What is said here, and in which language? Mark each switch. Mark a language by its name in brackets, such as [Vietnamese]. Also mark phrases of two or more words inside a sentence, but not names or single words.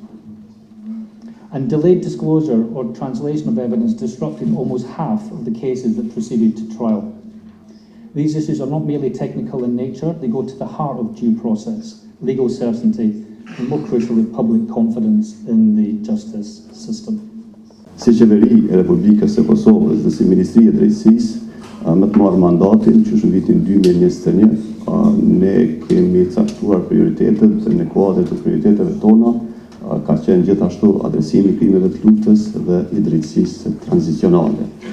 [English] And delayed disclosure or translation of evidence disrupted almost half of the cases that proceeded to trial. These issues are not merely technical in nature, they go to the heart of due process, legal certainty, and more crucially, public confidence in the justice system. [Albanian] Si qeveri e Republikës së Kosovës dhe si Ministria e Drejtësisë me të marrë mandatin që në vitin 2021 ne kemi caktuar prioritetet dhe në kuadër të prioriteteve tona ka qenë gjithashtu adresimi krimeve të luftës dhe i drejtësisë tranzicionale.